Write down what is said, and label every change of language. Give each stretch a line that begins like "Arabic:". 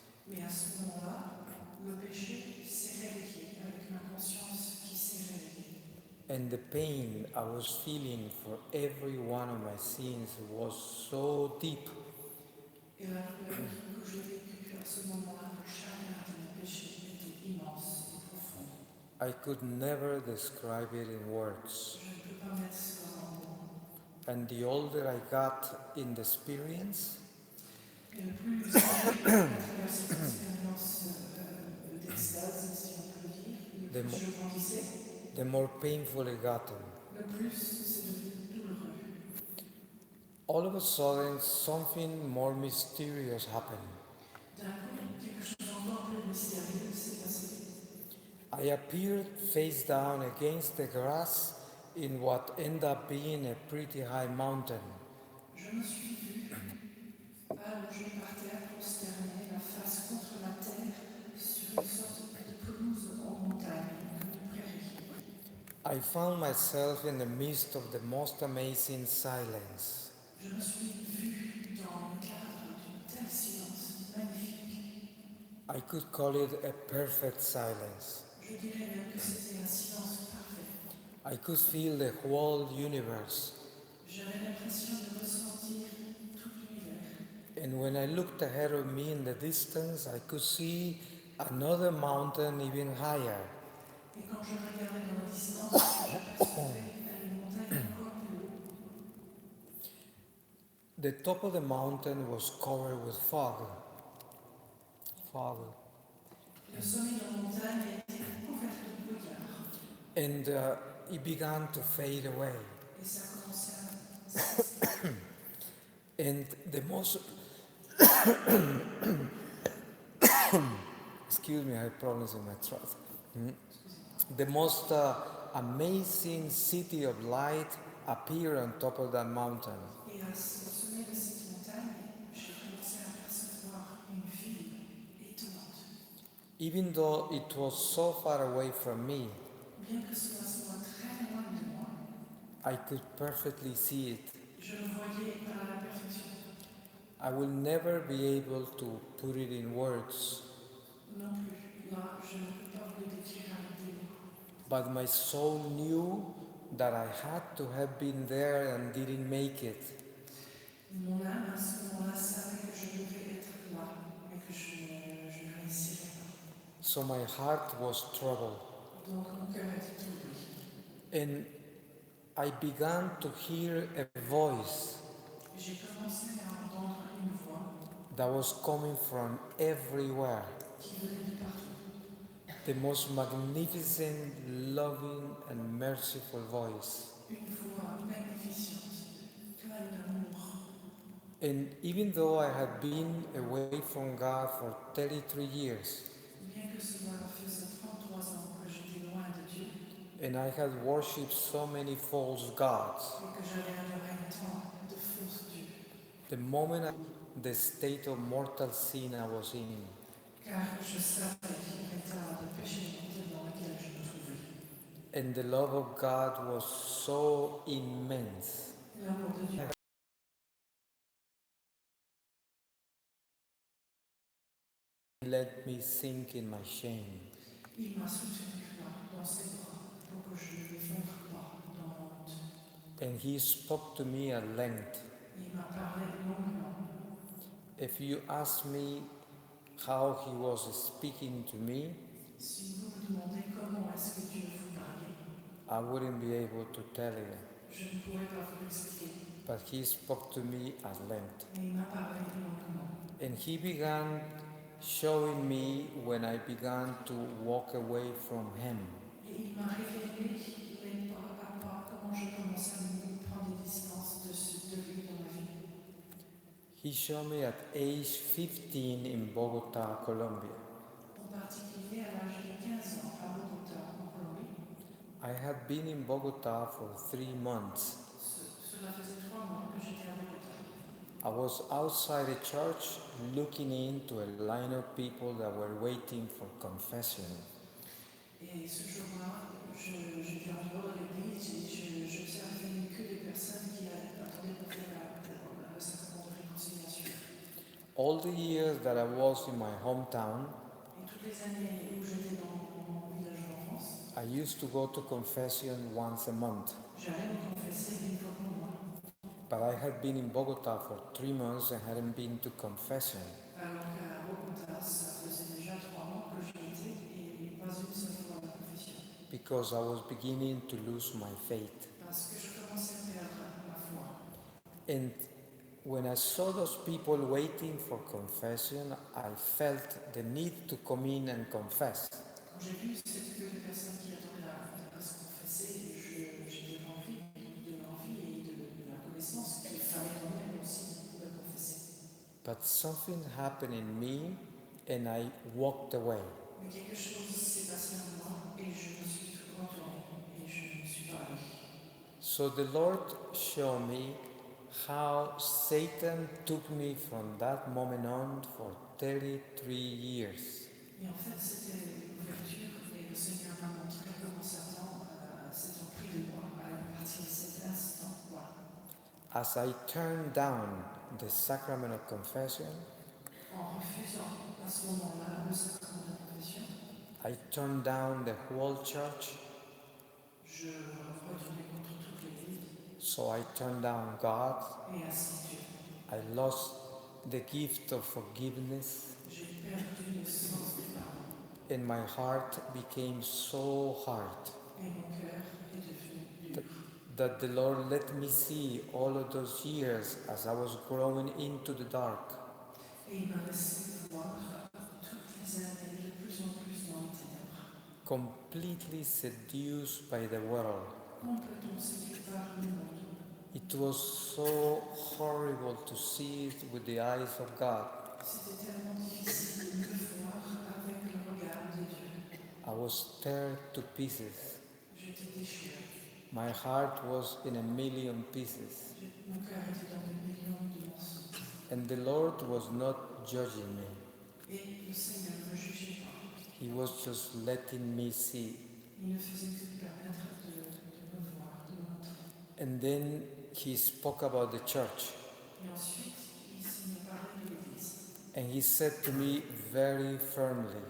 French: Mais à ce moment-là, le péché s'est réveillé avec ma conscience qui s'est réveillée.
English: And the pain I was feeling for every one of my sins was so deep
French: Et la douleur que je toujours vécu qu'à ce moment-là, le chagrin de mes péchés était immense et profond.
English: I could never describe it in words.
French: Je ne peux pas mettre cela en mots.
English: And the older I got in the experience,
French: Et le plus à travers cette expérience d'extase, si on peut le dire, le
English: The
French: plus mo- je grandissais,
English: the more painful it got.
French: le plus c'est devenu douloureux.
English: All of a sudden, something more mysterious happened.
French: D'un coup, quelque chose encore plus mystérieux s'est passé.
English: I appeared face down against the grass in what ended up being a pretty high mountain.
French: Je me suis vue, allongée par terre, prosternée, la face contre la terre, sur une sorte de pelouse en montagne, comme une prairie.
English: I found myself in the midst of the most amazing silence.
French: Je me suis vue dans le cadre d'une telle silence magnifique.
English: I could call it a perfect silence.
French: Je dirais même que c'était un silence parfait.
English: I could feel the whole universe.
French: J'avais l'impression de ressentir tout l'univers.
English: And when I looked ahead of me in the distance, I could see another mountain even higher.
French: Et quand je regardais dans la distance, je percevais une montagne encore plus haut.
English: The top of the mountain was covered with fog.
French: Le sommet de la montagne était couvert de brouillard.
English: And it began to fade away.
French: Et ça commençait à
English: And the most excuse me, I have problems in my throat. The most amazing city of light appeared on top of that mountain.
French: Et au sommet de cette montagne, j'ai commencé à percevoir une ville étonnante.
English: Even though it was so far away from me,
French: Bien que cela soit très loin de moi,
English: I could perfectly see it.
French: je le voyais à la perfection.
English: I will never be able to put it in words,
French: Non plus, là, je ne peux pas vous le décrire avec des mots.
English: but my soul knew that I had to have been there and didn't make it.
French: Mon âme, à ce moment-là, savait que je devais être là, mais que je ne réussirais pas.
English: So my heart was troubled.
French: Donc mon cœur était troublé.
English: And I began to hear a voice
French: J'ai commencé à entendre une voix
English: that was coming from everywhere.
French: qui venait de partout.
English: The most magnificent, loving, and merciful voice.
French: Une voix magnificente, pleine d'amour.
English: And even though I had been away from God for 33 years,
French: Bien que cela faisait 33 ans que j'étais loin de Dieu
English: and I had worshipped so many false gods,
French: et que j'avais adoré tant de fausses dieux,
English: the moment the state of mortal sin I was in,
French: car je savais l'état de péché mortel dans lequel je me trouvais.
English: and the love of God was so immense,
French: L'amour de Dieu
English: it let me sink in my shame.
French: il m'a soutenu là, dans ses bras, pour que je ne m'effondre pas dans la honte.
English: And he spoke to me at length.
French: Il m'a parlé longuement.
English: If you ask me how he was speaking to me,
French: Si vous me demandez comment est-ce que Dieu vous parlait,
English: I wouldn't be able to tell you.
French: je ne pourrais pas vous l'expliquer,
English: But he spoke to me at length.
French: mais il m'a parlé longuement.
English: And he began showing me when I began to walk away from him.
French: Et il m'a révélé, pas à pas, comment je commençais à me prendre des distances de lui dans ma vie.
English: He showed me at age 15 in Bogota, Colombia.
French: En particulier à l'âge de 15 ans, à Bogota, en Colombie.
English: I had been in Bogota for 3 months.
French: Cela faisait 3 mois que j'étais à Bogota.
English: I was outside a church looking into a line of people that were waiting for confession.
French: Et ce jour-là, j'étais en dehors de l'église et j'observais que des personnes qui attendaient pour faire le sacrement de réconciliation.
English: All the years that I was in my hometown,
French: Et toutes les années où j'étais dans mon village d'enfance,
English: I used to go to confession once a month.
French: j'allais me confesser une fois par mois.
English: But I had been in Bogota for 3 months and hadn't been to confession.
French: Alors qu'à Baume, ça faisait déjà 3 mois que j'y étais et pas une seule fois à la confession.
English: because I was beginning to lose my faith.
French: Parce que je commençais à perdre ma foi.
English: And when I saw those people waiting for confession, I felt the need to come in and confess.
French: Quand j'ai vu cette queue de personnes qui attendaient à se confesser, j'ai de l'envie et de la connaissance qu'il fallait quand même aussi de confesser.
English: But something happened in me and I walked away.
French: Mais quelque chose s'est passé en moi et je me suis retournée et je ne suis pas allée.
English: So the Lord showed me how Satan took me from that moment on for 33 years.
French: Et en fait, c'était l'ouverture et le Seigneur m'a montré comment Satan s'est empris de moi à partir de cet instant. Voilà.
English: As I turned down the sacrament of confession,
French: En refusant à ce moment-là le sacrement de la confession,
English: I turned down the whole church,
French: je retournais contre toute l'Église
English: so I turned down God.
French: et ainsi Dieu.
English: I lost the gift of forgiveness,
French: J'ai perdu le sens du pardon
English: and my heart became so hard
French: et mon cœur est devenu dur.
English: that the Lord let me see all of those years as I was growing into the dark.
French: Et il m'a laissé voir toutes les années de plus en plus dans les ténèbres,
English: Completely seduced by the world.
French: complètement séduit par le monde.
English: It was so horrible to see it with the eyes of God.
French: C'était tellement difficile de le voir avec le regard de Dieu.
English: I was teared to pieces.
French: J'étais déchirée.
English: My heart was in a million pieces.
French: Mon cœur était dans des millions de morceaux.
English: And the Lord was not judging me.
French: Et le Seigneur ne me jugeait pas.
English: He was just letting me see.
French: Il ne faisait que me permettre de me voir, de me montrer.
English: And then he spoke about the church.
French: Et ensuite, il me parlait de l'Église.
English: And he said to me very firmly,